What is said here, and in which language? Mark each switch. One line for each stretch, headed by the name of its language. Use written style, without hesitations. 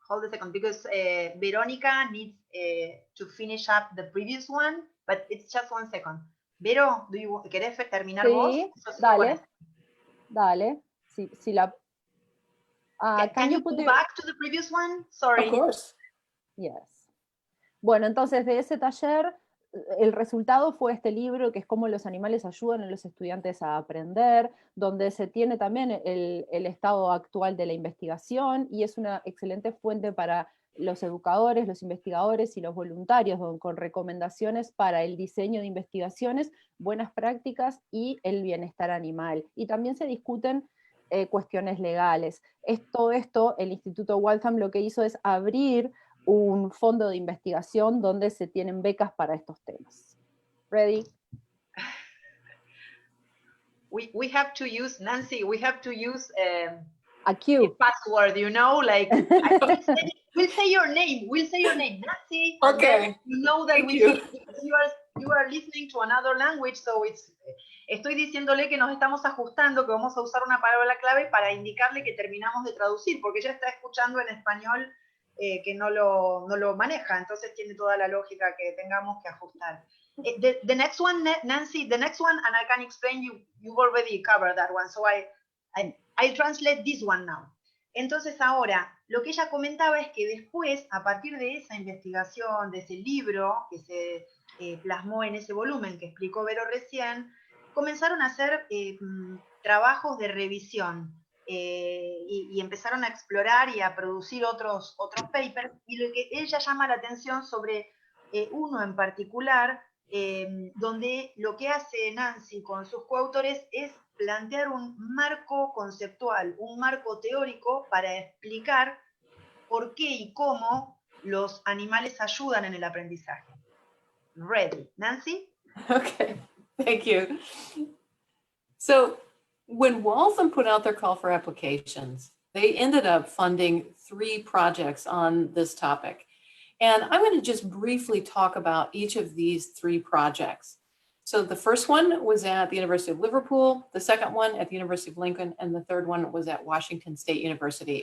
English: Hold a second, because Veronica needs to finish up the previous one, but it's just 1 second.
Spanish: Vero, ¿querés terminar vos? Sí, dale, dale. Si la,
English: can you go back to the previous one? Sorry. Of course. Yes.
Spanish: Bueno, entonces de ese taller, el resultado fue este libro, que es cómo los animales ayudan a los estudiantes a aprender, donde se tiene también el estado actual de la investigación, y es una excelente fuente para los educadores, los investigadores y los voluntarios, con recomendaciones para el diseño de investigaciones, buenas prácticas y el bienestar animal. Y también se discuten cuestiones legales. Todo esto, el Instituto Waltham lo que hizo es abrir un fondo de investigación donde se tienen becas para estos temas.
English: Ready? We have to use, Nancy, we have to use a cue. Password, you know, like we'll say your name, Nancy. Okay. You know that you are you are listening to another language, so
Spanish: estoy diciéndole que nos estamos ajustando, que vamos a usar una palabra clave para indicarle que terminamos de traducir, porque ella está escuchando en español que no lo maneja, entonces tiene toda la lógica que tengamos que ajustar.
English: The next one, Nancy, the next one, and I can explain you've already covered that one, so I'll translate this one now.
Spanish: Entonces ahora, lo que ella comentaba es que después, a partir de esa investigación, de ese libro que se plasmó en ese volumen que explicó Vero recién, comenzaron a hacer trabajos de revisión y empezaron a explorar y a producir otros papers, y lo que ella llama la atención sobre uno en particular, donde lo que hace Nancy con sus coautores es plantear un marco conceptual, un marco teórico para explicar por qué y cómo los animales ayudan en el aprendizaje.
English: Ready. Nancy? Okay, thank you. So when Waltham put out their call for applications, they ended up funding 3 projects on this topic. And I'm going to just briefly talk about each of these 3 projects. So the first one was at the University of Liverpool, the second one at the University of Lincoln, and the third one was at Washington State University.